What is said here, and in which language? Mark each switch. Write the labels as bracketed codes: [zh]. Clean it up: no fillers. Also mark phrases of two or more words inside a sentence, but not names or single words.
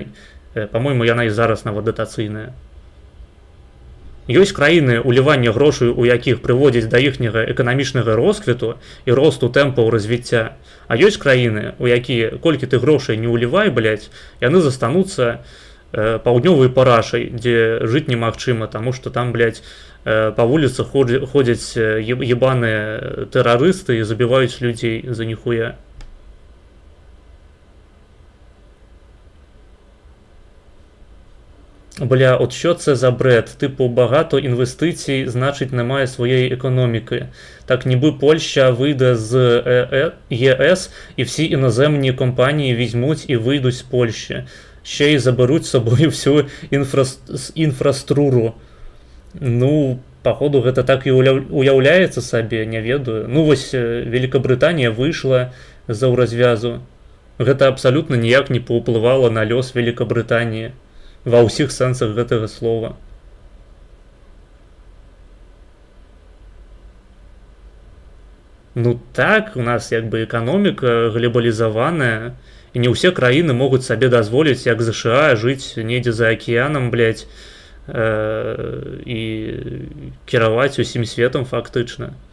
[be] Па-мойму, яна і зараз нават датацыйная. Ёсць краіны, улівання грошай у якіх прыводзіць да іхняга эканамічнага росквіту і росту тэмпаў развіцця. А ёсць краіны, у якія колькі ты грошай не ўлівай, блядь, яны застануцца паўднёвай парашай, дзе жыць немагчыма, таму што там, блядь, па вуліцах ходзяць ебаныя тэрарысты і забіваюць людзей за ніхуя. [uk] От що це за бред? Типу, багато інвестицій, значить, немає своєї економіки. Так ніби Польща вийде з ЄС і всі іноземні компанії візьмуть і вийдуть з Польщі. Ще й заберуть з собою всю інфраструктуру. Походу, [be] гэта так і уяўляецца сабе, не ведаю. Вось Великабрытанія выйшла з еўразвязу. Гэта абсалютна ніяк не паўплывала на лёс Великабрытаніі. Ва ўсіх сэнсах гэтага слова. Так, у нас як бы эканоміка глобалізаваная, і не ўсе краіны могуць сабе дазволіць, як ЗША, жыць недзе за акіянам, блядь, і кіраваць усім светам фактычна.